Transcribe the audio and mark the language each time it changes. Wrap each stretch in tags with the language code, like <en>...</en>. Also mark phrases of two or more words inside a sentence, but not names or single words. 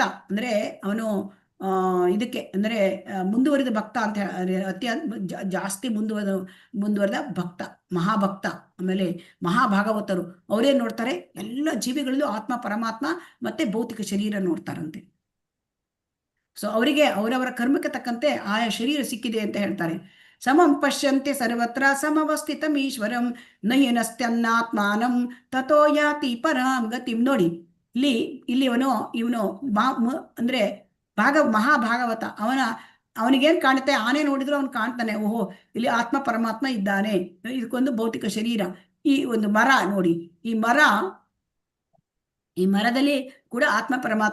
<kn>ಅಂದ್ರೆ ಅವನು ಇದಕ್ಕೆ ಅಂದ್ರೆ ಮುಂದುವರಿದ ಭಕ್ತ ಅಂತ ಜಾಸ್ತಿ ಮುಂದುವರೆದ ಭಕ್ತ, ಮಹಾಭಕ್ತ. ಆಮೇಲೆ ಮಹಾಭಾಗವತರು ಅವರೇನ್ ನೋಡ್ತಾರೆ? ಎಲ್ಲ ಜೀವಿಗಳಲ್ಲೂ ಆತ್ಮ, ಪರಮಾತ್ಮ ಮತ್ತೆ ಭೌತಿಕ ಶರೀರ ನೋಡ್ತಾರಂತೆ. ಸೊ ಅವರಿಗೆ ಅವರವರ ಕರ್ಮಕ್ಕೆ ತಕ್ಕಂತೆ ಆಯಾ ಶರೀರ ಸಿಕ್ಕಿದೆ ಅಂತ ಹೇಳ್ತಾರೆ.</kn> <sa>ಸಮಂ ಪಶ್ಯಂತೆ ಸರ್ವತ್ರ ಸಮವಸ್ಥಿತಂ ಈಶ್ವರಂ ನಹ್ಯನಸ್ತ್ಯನ್ನಾತ್ಮಾನಂ ತಥೋ ಯಾತಿ ಪರಾಂ ಗತಿಂ.</sa> <kn>ನೋಡಿ, ಇಲ್ಲಿ ಇವನು ಅಂದ್ರೆ ಮಹಾಭಾಗವತ. ಅವನಿಗೇನ್ ಕಾಣುತ್ತೆ? ಆನೆ ನೋಡಿದ್ರು ಅವನು ಕಾಣ್ತಾನೆ, ಓಹೋ ಇಲ್ಲಿ ಆತ್ಮ, ಪರಮಾತ್ಮ ಇದ್ದಾನೆ, ಇದಕ್ಕೊಂದು ಭೌತಿಕ ಶರೀರ. ಈ ಒಂದು ಮರ ನೋಡಿ, ಈ ಮರದಲ್ಲಿ ಕೂಡ ಆತ್ಮ, ಪರಮಾತ್ಮ ಇದ್ದಾನೆ.</kn>